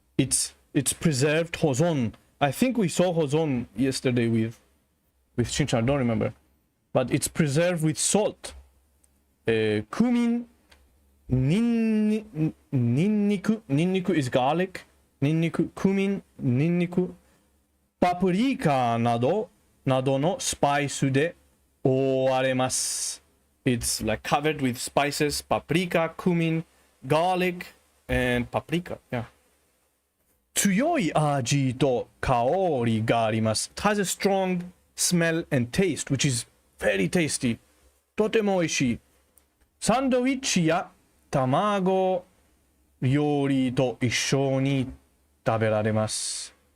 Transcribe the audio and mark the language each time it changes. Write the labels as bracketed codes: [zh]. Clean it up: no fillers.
[en] It's preserved 保存。 I think we saw 保存 yesterday with Shinchan. I don't remember. But it's preserved with salt. クミン、ニンニク is garlic. [ja] ニンニク、クミン、ニンニク、パプリカなどのスパイスで覆われます。 [en] It's like covered with spices, paprika, cumin, garlic, and paprika. Yeah. [ja] 強い味と香りがあります。 [en] It has a strong smell and taste, which is very tasty. [ja] とても美味しい。サンドイッチや卵料理と一緒に食べられます。